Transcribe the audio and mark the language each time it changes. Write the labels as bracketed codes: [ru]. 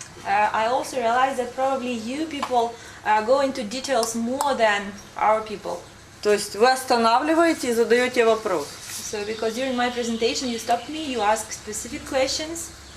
[en] I also realized that probably you people go into details more than our people. [ru] То есть вы останавливаете и задаете вопрос. [en] So because during my presentation you stopped me, you asked specific questions.